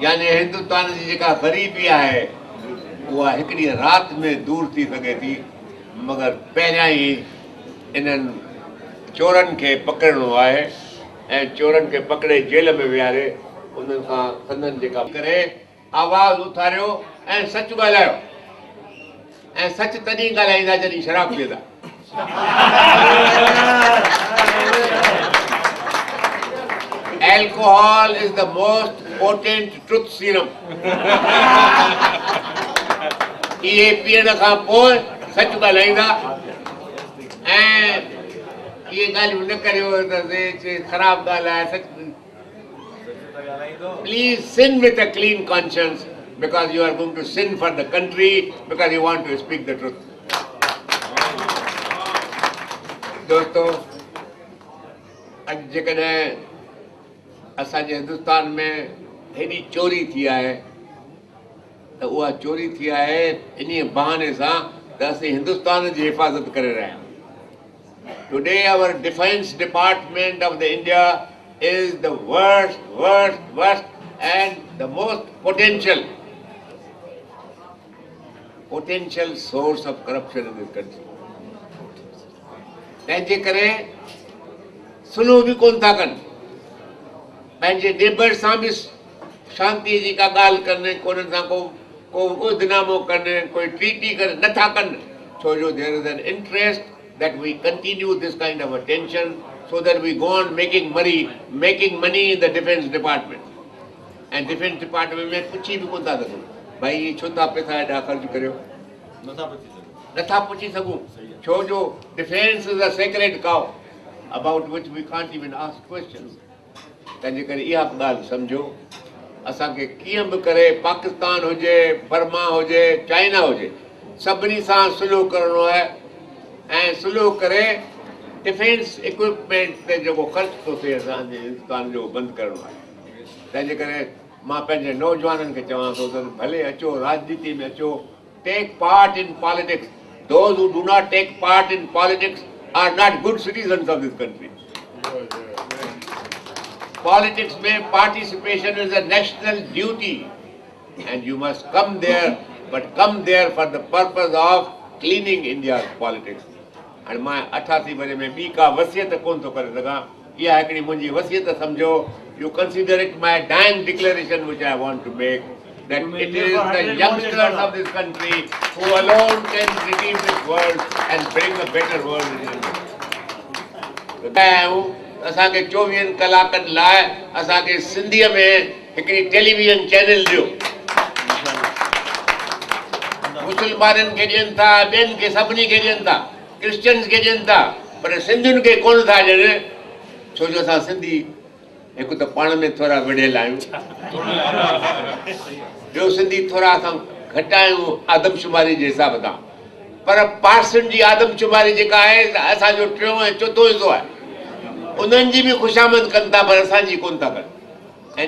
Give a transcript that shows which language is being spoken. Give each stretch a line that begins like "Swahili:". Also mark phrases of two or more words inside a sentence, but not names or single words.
Sindhi: यानी हिंदुस्तान जी जेका ग़रीबी आहे उहा हिकिड़ी राति में दूर थी सघे थी, मगर पहिरियां ई इन्हनि चोरनि खे पकड़णो आहे ऐं चोरनि खे पकड़े जेल में विहारे उन्हनि खां संदनि जेका करे आवाज़ उथारियो ऐं सच ॻाल्हायो। ऐं सच तॾहिं ॻाल्हाईंदा जॾहिं शराब पीअंदा।
English: Alcohol is the most potent truth serum.
Sindhi: इहे पीअण खां पोइ सच ॻाल्हाईंदा ऐं इहे ॻाल्हियूं न करियो त ख़राब ॻाल्हि आहे सच।
English: Please sin with a clean conscience because you are going to sin for the country because you want to speak the truth.
Sindhi: दोस्तों, अॼु जेकॾहिं असांजे हिंदुस्तान में हेॾी चोरी थी आहे त उहा चोरी थी आहे इन बहाने सां त असीं हिंदुस्तान जी हिफ़ाज़त करे रहिया आहियूं।
English: Today our defense department of the India is the worst and the most potential source of corruption in this country.
Sindhi: तंहिंजे करे सुलह बि कोन था कनि, पंहिंजे नेबर सां बि शांतीअ जी का ॻाल्हि कनि, कोन्हनि सां को उहिदनामो कनि, कोई ट्रीटी कनि, नथा कनि, छो जो
English: there is an interest that we continue this kind of a tension so that we go on making money in the defense department. And defense department
Sindhi: में पुछी बि कोन था सघूं भाई ये छो था पैसा एॾा ख़र्च करियो, नथा पुछी सघूं, छो जो
English: defense is a sacred cow about which we can't even ask questions.
Sindhi: तंहिंजे करे इहा ॻाल्हि सम्झो, असांखे कीअं बि करे पाकिस्तान हुजे, बर्मा हुजे, चाइना हुजे, सभिनी सां सुलह करणो आहे ऐं सुलह करे
English: defense equipment
Sindhi: ते जेको ख़र्च थो थिए असांजे हिंदुस्तान जो बंदि करणो आहे। तंहिंजे करे मां पंहिंजे नौजवाननि खे चवां थो त भले अचो राजनीति में अचो,
English: Take part in politics. Those who do not take part in politics are not good citizens of this country. Politics में participation is a national duty and you must come there, but come there for the purpose of cleaning India's politics.
Sindhi: And मां 88 बजे में ॿी का वसियत कोन थो करे सघां, इहा हिकिड़ी मुंहिंजी वसियत सम्झो।
English: You consider it my dying declaration which I want to make, that it is the youngsters of this country who alone can redeem this world and bring a better world in India.
Sindhi: असांखे 24 कलाकनि लाइ असांखे सिंधीअ में हिकिड़ी
English: television channel
Sindhi: ॾियो। मुस्लमाननि खे ॾियनि था, ॿियनि खे सभिनी खे ॾियनि था, क्रिश्चियन्स खे ॾियनि था, पर सिंधियुनि खे कोन था ॾियनि, छो जो असां सिंधी हिकु त पाण में थोरा विढ़ियल आहियूं, ॿियो सिंधी थोरा असां घटि आहियूं आदमशुमारी जे हिसाब सां, पर पार्सन जी आदमशुमारी जेका आहे असांजो 3 ऐं 4 हिसो आहे, उन्हनि जी बि ख़ुशामद कनि था पर असांजी कोन था कनि।